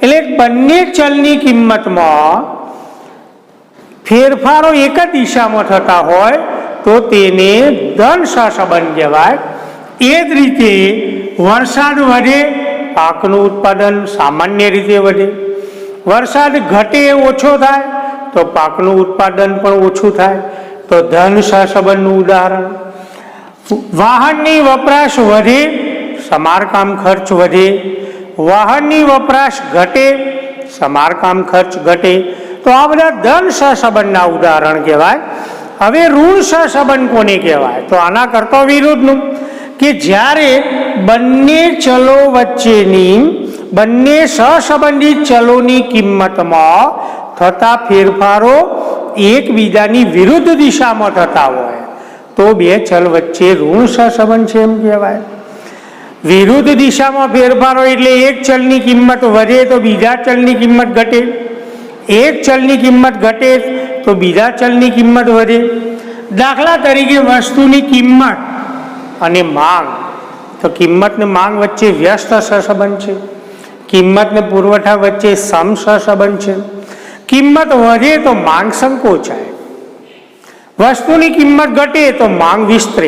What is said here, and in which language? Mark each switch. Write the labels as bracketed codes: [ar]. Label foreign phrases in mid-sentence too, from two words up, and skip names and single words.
[gu] એટલે બંને ચલની કિંમતમાં ફેરફારો એક જ દિશામાં થતા હોય તો તેને ધન સહસંબંધ કહેવાય। એ જ રીતે વરસાદ વધે પાકનું ઉત્પાદન સામાન્ય રીતે વધે વરસાદ ઘટે ઓછો થાય તો પાકનું ઉત્પાદન પણ ઓછું થાય તો ધન સહસંબંધનું ઉદાહરણ। વાહનની વપરાશ વધે સમારકામ ખર્ચ વધે વાહનની વપરાશ ઘટે સમારકામ ખર્ચ ઘટે તો આ બધા ધન સહસંબંધના ઉદાહરણ કહેવાય। હવે ઋણ સહસંબંધ કોને કહેવાય તો આના કરતા વિરુદ્ધનું કે જ્યારે બંને ચલો વચ્ચેની બંને સહસંબંધિત ચલોની કિંમતમાં થતા ફેરફારો એકબીજાની વિરુદ્ધ દિશામાં થતા હોય તો બે ચલ વચ્ચે ઋણ સહસંબંધ છે એમ કહેવાય। વિરુદ્ધ દિશામાં ફેરફારો એટલે એક ચલની કિંમત વધે તો બીજા ચલની કિંમત ઘટે એક ચલની કિંમત ઘટે તો બીજા ચલની કિંમત વધે. દાખલા તરીકે વસ્તુની કિંમત અને માંગ, તો કિંમત ને માંગ વચ્ચે વ્યસ્ત સહસંબંધ છે, કિંમત ને પુરવઠા વચ્ચે સમ સહસંબંધ છે. કિંમત વધે તો માંગ સંકોચાય, વસ્તુની કિંમત ઘટે તો માંગ વિસ્તરે.